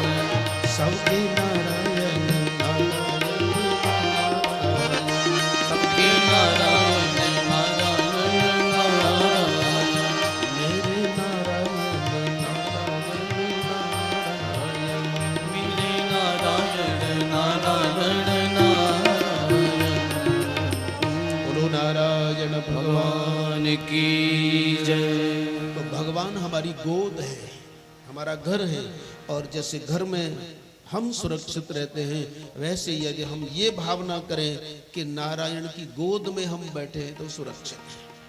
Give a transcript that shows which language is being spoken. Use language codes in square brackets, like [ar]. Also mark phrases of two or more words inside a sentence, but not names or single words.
[hi] सबके नारायण नारायण नारायण, सबके नारायण नारायण नारायण, मेरे नारायण नारायण नारायण, मेरे नारायण नारायण नारायण। बोलो नारायण भगवान। भगवान की जय। तो भगवान हमारी गोद है, हमारा घर है। और जैसे घर में हम सुरक्षित रहते हैं, वैसे यदि हम ये भावना करें कि नारायण की गोद में हम बैठे हैं तो सुरक्षित है।